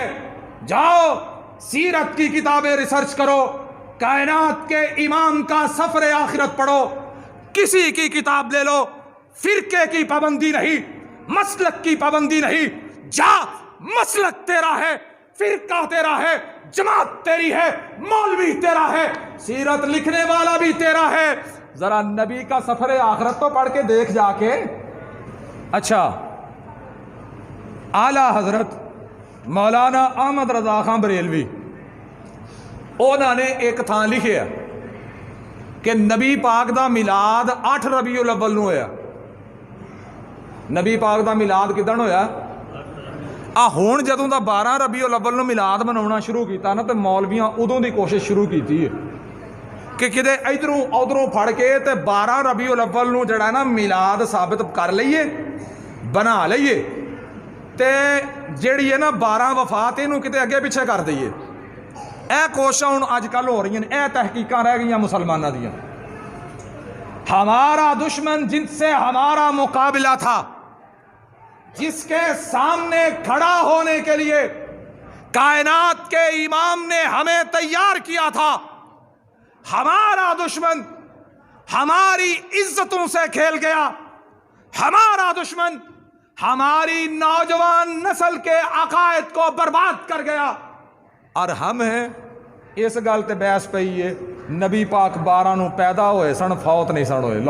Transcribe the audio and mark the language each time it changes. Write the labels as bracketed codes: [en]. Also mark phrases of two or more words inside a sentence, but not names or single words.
[ur] جاؤ سیرت کی کتابیں ریسرچ کرو، کائنات کے امام کا سفر آخرت پڑھو، کسی کی کتاب لے لو، فرقے کی پابندی نہیں، مسلک کی پابندی نہیں، جا مسلک تیرا ہے، فرقہ تیرا ہے، جماعت تیری ہے، مولوی تیرا ہے، سیرت لکھنے والا بھی تیرا ہے، ذرا نبی کا سفر آخرت تو پڑھ کے دیکھ جا کے۔ [pa] اچھا، اعلی حضرت مولانا احمد رضا خان بریلوی انہوں نے ایک تھان لکھیا کہ نبی پاک دا میلاد 8 ربیع الاول نو ہویا۔ نبی پاک دا میلاد کدن ہویا؟ ہون جدوں دا 12 ربیع الاول نو میلاد مناونا شروع کیتا نا، تے مولویاں ادوں دی کوشش شروع کیتی ہے کہ کدے ادھروں ادھروں پھڑ کے تے 12 ربیع الاول نو جڑا نا میلاد ثابت کر لئیے، بنا لئیے، تے جیڑی ہے نا 12 وفات اینو کتے اگے پیچھے کر دئیے۔ اے کوششاں ہن اج کل ہو رہی ہیں، اے تحقیقاں رہ گئیاں مسلماناں دیاں۔ [ur] ہمارا دشمن جن سے ہمارا مقابلہ تھا، جس کے سامنے کھڑا ہونے کے لیے کائنات کے امام نے ہمیں تیار کیا تھا، ہمارا دشمن ہماری عزتوں سے کھیل گیا، ہمارا دشمن ہماری نوجوان نسل کے عقائد کو برباد کر گیا، اور ہم ہیں [pa] اس گل تے بحث پئی ہے نبی پاک 12 نو پیدا ہوئے سن، فوت نہیں سن ہوئے۔